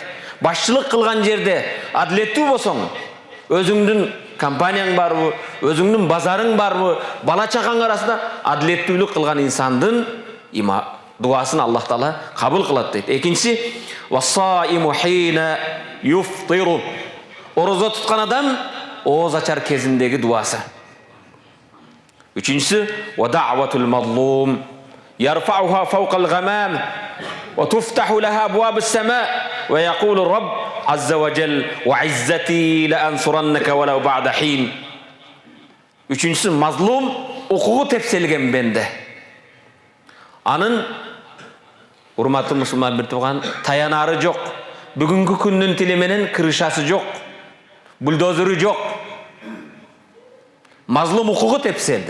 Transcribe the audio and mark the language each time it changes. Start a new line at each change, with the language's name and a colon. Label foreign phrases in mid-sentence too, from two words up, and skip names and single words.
Kyrgyz: Башчылык кылган жерде адилеттүү болсоң, өзүңдүн компанияң барбы, өзүңдүн базарың барбы, бала чакаң арасында адилеттүүлүк кылган инсандын дуасын Аллах Таала кабыл кылат дейт.
Arabic: Экинчиси والصائمُ حين يُفطر.
Kyrgyz: Орозо туткан адам ооз ачар кезиндеги дуасы.
Arabic: Үчүнчүсү ودعوةُ المظلوم يرفعها فوق الغمام وتُفتح لها أبوابُ السماء ويقول الربُّ عزَّ وجلَّ وعزّتي لأنصرنَّكِ ولو بعد حين.
Kyrgyz: Үчүнчүсү мазлум, укугу тепселген бенде. Анын урматтуу мусулман бир тууган, таянары жок. Бүгүнкү күндүн тили менен крышасы жок. Бульдозеру жок. Мазлум укугу тепселди.